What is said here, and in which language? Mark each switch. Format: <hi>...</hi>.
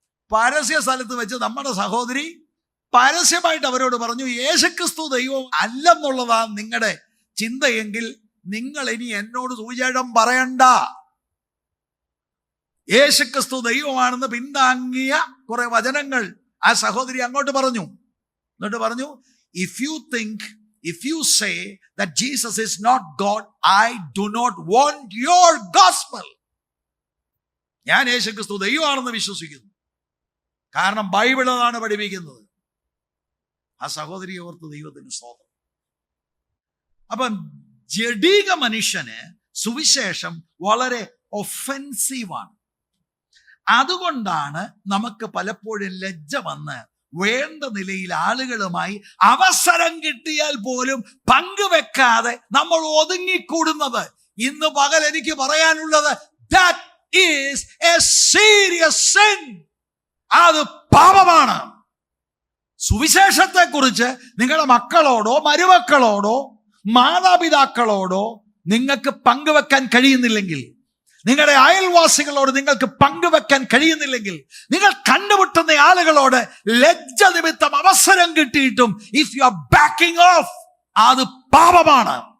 <ml>പരസ്യ സ്ഥലത്ത് വെച്ച് നമ്മുടെ സഹോദരി പരസ്യമായിട്ട് അവരോട് പറഞ്ഞു യേശുക്രിസ്തു ദൈവം അല്ലെന്നുള്ളതാ നിങ്ങളുടെ ചിന്തയെങ്കിൽ നിങ്ങൾ ഇനി എന്നോട് സുവിശേഷം പറയണ്ട. യേശുക്രിസ്തു ദൈവമാണെന്ന് പിന്താങ്ങിയ കുറെ വചനങ്ങൾ ആ സഹോദരി അങ്ങോട്ട് പറഞ്ഞു. എന്നിട്ട് പറഞ്ഞു,</ml> <en>if you say that Jesus is not God, I do not want your gospel.</en> <ml>ഞാൻ യേശുക്രിസ്തു ദൈവമാണെന്ന് വിശ്വസിക്കുന്നു, കാരണം ബൈബിൾ അതാണ് പഠിപ്പിക്കുന്നത്. ആ സഹോദരിയെ ഓർത്ത് ദൈവത്തിന് സ്തോത്രം. അപ്പം ജഡിക മനുഷ്യന് സുവിശേഷം വളരെ ഒഫെൻസീവാണ്. അതുകൊണ്ടാണ് നമുക്ക് പലപ്പോഴും ലജ്ജ വന്ന് വേണ്ട നിലയിൽ ആളുകളുമായി അവസരം കിട്ടിയാൽ പോലും പങ്കുവെക്കാതെ നമ്മൾ ഒതുങ്ങിക്കൂടുന്നത്. ഇന്ന് പകൽ എനിക്ക് പറയാനുള്ളത്,</ml> <en>that is a serious sin.</en> <ml>അത് പാപമാണ്. സുവിശേഷത്തെ കുറിച്ച് നിങ്ങളുടെ മക്കളോടോ മരുമക്കളോടോ മാതാപിതാക്കളോടോ നിങ്ങൾക്ക് പങ്കുവെക്കാൻ കഴിയുന്നില്ലെങ്കിൽ, നിങ്ങളുടെ അയൽവാസികളോട് നിങ്ങൾക്ക് പങ്കുവെക്കാൻ കഴിയുന്നില്ലെങ്കിൽ, നിങ്ങൾ കണ്ടുമുട്ടുന്ന ആളുകളോട് ലജ്ജ നിമിത്തം അവസരം കിട്ടിയിട്ടും</ml> <en>if you are backing off,</en> <ml>അത് പാപമാണ്.</ml>